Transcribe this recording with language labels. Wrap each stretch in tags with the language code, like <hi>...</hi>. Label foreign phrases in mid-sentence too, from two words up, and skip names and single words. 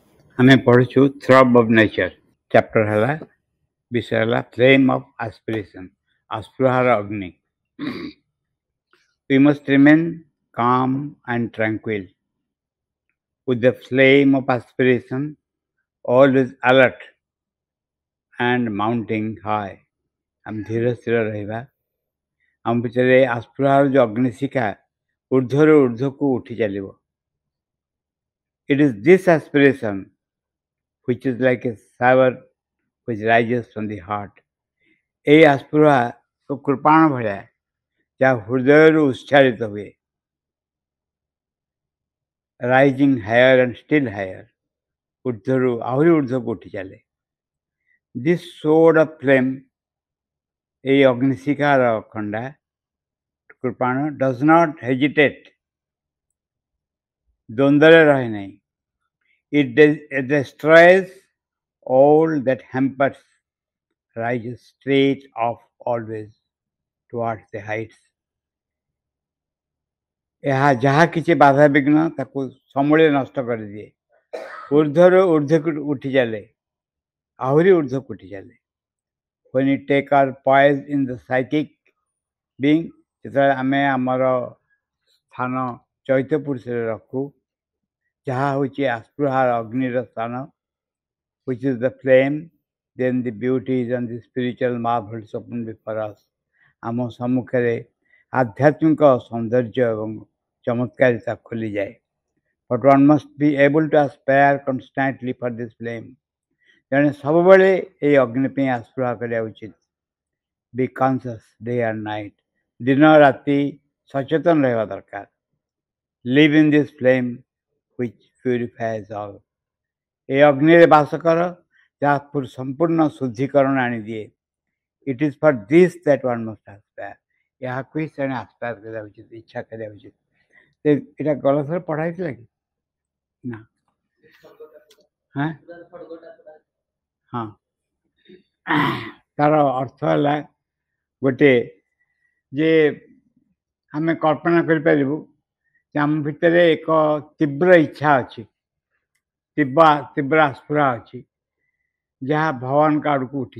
<or>ଆମେ ପଢୁଛୁ</or> <en>throb of nature</en> <or>ଚैप्टर ହେଲା विषय ହେଲା</or> <en>flame of aspiration</en> <or>ଆସ୍ପୃହାର ଅଗ୍ନି</or> <en>we must remain calm and tranquil with the flame of aspiration always alert and mounting high</en> <or>ଆମେ ଧୀର ସ୍ଥିର ରହିବା ଆମ ଭିତରେ ଆସ୍ପୃହାର ଯୋଉ ଅଗ୍ନିଶିଖା ଊର୍ଦ୍ଧ୍ୱରୁ ଊର୍ଦ୍ଧ୍ୱକୁ ଉଠି ଚାଲିବ</or> <en>it is this aspiration which is like a shower which rises from the heart</en> <or>এই ଆସ୍ପୃହା କୃପାଣ ଭଳିଆ ଯାହା ହୃଦୟରୁ ଉତ୍ସାହିତ ହୁଏ</or> <en>rising higher and still higher</en> <or>ଊର୍ଦ୍ଧ୍ୱରୁ ଆହୁରି ଊର୍ଦ୍ଧ୍ୱକୁ ଉଠି ଚାଲେ</or> <en>this sword of flame</en> <or>এই ଅଗ୍ନିଶିଖାର ଖଣ୍ଡା କୃପାଣ</or> <en>does not hesitate</en> <or>ଦ୍ୱନ୍ଦ୍ୱରେ ରହେ ନାହିଁ</or> <en>it destroys all that hampers rises straight up always towards the heights</en> <or>ଏହା ଯାହା କିଛି ବାଧାବିଘ୍ନ ତାକୁ ସମୂଳେ ନଷ୍ଟ କରିଦିଏ ଊର୍ଦ୍ଧ୍ୱରୁ ଊର୍ଦ୍ଧ୍ୱକୁ ଉଠି ଚାଲେ ଆହୁରି ଊର୍ଦ୍ଧ୍ୱକୁ ଉଠି ଚାଲେ</or> <en>when we take our poise in the psychic being</en> <or>ଯେତେବେଳେ ଆମେ ଆମର ସ୍ଥାନ ଚୈତ୍ୟ ପୁରୁଷରେ ରଖୁ ଯାହା ହେଉଛି ଆସ୍ପୃହାର ଅଗ୍ନିର ସ୍ଥାନ</or> <en>which is the flame then the beauties and the spiritual marvels open before us</en> <or>ଆମ ସମ୍ମୁଖରେ ଆଧ୍ୟାତ୍ମିକ ସୌନ୍ଦର୍ଯ୍ୟ ଏବଂ ଚମତ୍କାରିତା ଖୋଲିଯାଏ</or> <en>but one must be able to aspire constantly for this flame</en> <or>ତେଣୁ ସବୁବେଳେ ଏହି ଅଗ୍ନି ପାଇଁ ଆସ୍ପୃହା କରିବା ଉଚିତ</or> <en>be conscious day and night</en> <or>ଦିନ ରାତି ସଚେତନ ରହିବା ଦରକାର</or> <en>live in this flame which purifies all</en> <or>ଏହି ଅଗ୍ନିରେ ବାସ କର ଯାହା ସମ୍ପୂର୍ଣ୍ଣ ଶୁଦ୍ଧିକରଣ ଆଣିଦିଏ</or> <en>it is for this that one must aspire</en> <or>ଏହାକୁ ହିଁ ସେଣେ ଆସ୍ପାୟାର କରିବା ଉଚିତ ଇଚ୍ଛା କରିବା ଉଚିତ ଏଇଟା ଗଲା ଥର ପଢା ହେଇଥିଲା କି ନା ହଁ ତାର ଅର୍ଥ ହେଲା ଗୋଟେ ଯେ ଆମେ କଳ୍ପନା କରିପାରିବୁ ଯେ ଆମ ଭିତରେ ଏକ ତୀବ୍ର ଇଚ୍ଛା ଅଛି ତୀବ୍ର ଆସ୍ପୃହା ଅଛି ଯାହା ଭଗବାନଙ୍କ ଆଡ଼କୁ ଉଠି</or>